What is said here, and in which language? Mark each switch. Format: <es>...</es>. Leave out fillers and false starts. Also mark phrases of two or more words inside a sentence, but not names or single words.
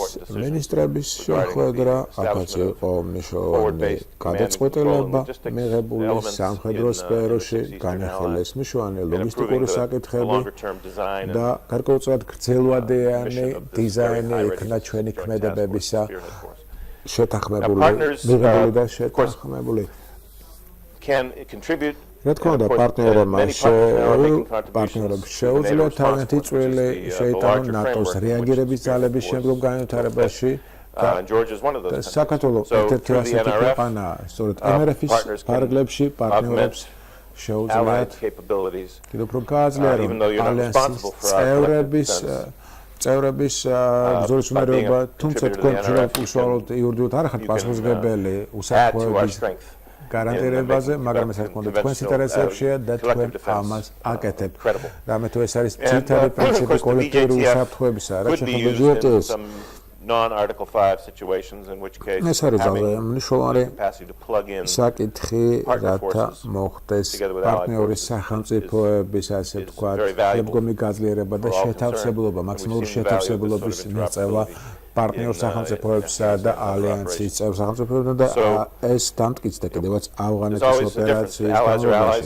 <ka>მინისტრების შეხვედრა, აქაც იყო მნიშვნელოვანი გადაწყვეტილება მიღებული სამხედრო სფეროში, განახილეს მნიშვნელოვანი ლოგისტიკური საკითხები და გარკვეულწილად გრძელვადიანი დიზაინი იქნა ჩვენი ქმედებებისა შეთანხმებული, მიღებული და შეთანხმებული.</ka> <en>can contribute.</en> <ka>რა თქმა უნდა, პარტნიორებმა შეუძლიათ თავიანთი წვლილი შეიტანონ ნატოს რეაგირების ძალების შემდგომ განვითარებაში. საქართველოს ერთ-ერთი ასეთი ქვეყანაა, სწორედ MRF-ის ფარგლებში პარტნიორებს შეუძლიათ კიდევ უფრო გააძლიერონ ალიანსის წევრების ბრძოლის უმეტესობა, თუმცა თქვენ უშუალოდ იურიდიულად არ ხართ პასუხისმგებელი უსაფრთხოების გარანტირებაზე, მაგრამ ეს რა თქმა უნდა თქვენს ინტერესებშია და თქვენ ამას აკეთებთ. რამე თუ ეს არის ძირითადი პრინციპი კოლექტიური უსაფრთხოებისა, რაც შეეხება DSS</ka> <en>non-Article 5 situations in which case</en> <ka>ეს არის მნიშვნელოვანი საკითხი, რათა მოხდეს პარტნიორი სახელმწიფოების, ასე ვთქვათ, შემდგომი გაძლიერება და შეთავსებულობა, მაქსიმალური შეთავსებულობის მიღწევა პარტნიორ სახელმწიფოებსა და ალიანსის წევრ სახელმწიფოებთან და ეს დამტკიცდა კიდევაც ავღანეთის ოპერაციის განმავლობაში.</ka>